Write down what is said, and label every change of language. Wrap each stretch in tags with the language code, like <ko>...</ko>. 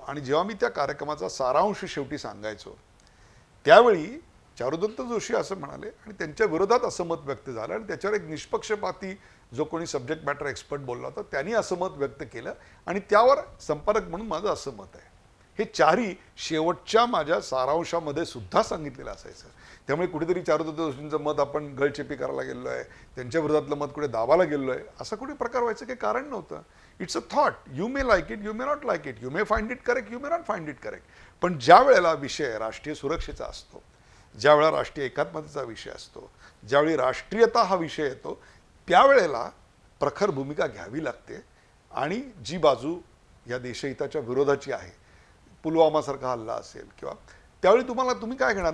<mr>आणि जेव्हा मी त्या कार्यक्रमाचा सारांश शेवटी सांगायचो त्यावेळी चारुदत्त जोशी असं म्हणाले आणि त्यांच्या विरोधात असं मत व्यक्त झालं आणि त्याच्यावर एक निष्पक्षपाती जो कोणी सब्जेक्ट मॅटर एक्सपर्ट बोलला होता त्यांनी असं मत व्यक्त केलं आणि त्यावर संपादक म्हणून माझं असं मत आहे. हे चारही शेवटच्या माझ्या सारांशामध्ये सुद्धा सांगितलेलं असायचं. त्यामुळे कुठेतरी चारुदत्त जोशींचं मत आपण गळचेपी करायला गेलो आहे, त्यांच्या विरोधातलं मत कुठे दाबायला गेलो आहे, असा कुठे प्रकार व्हायचं काही कारण नव्हतं.</mr> <en>It's a thought. You may like it, you may not like it, you may find it correct, you may not find it correct.</en> <mr>पण ज्या वेळेला विषय राष्ट्रीय सुरक्षेचा असतो, ज्या वेळेला राष्ट्रीय एकात्मतेचा विषय असतो, ज्यावेळी राष्ट्रीयता हा विषय येतो, त्यावेळेला प्रखर भूमिका घ्यावी लागते. आणि जी बाजू या देशहिताच्या विरोधाची आहे, पुलवामासारखा हल्ला असेल किंवा त्यावेळी तुम्ही काय घेणार?</mr>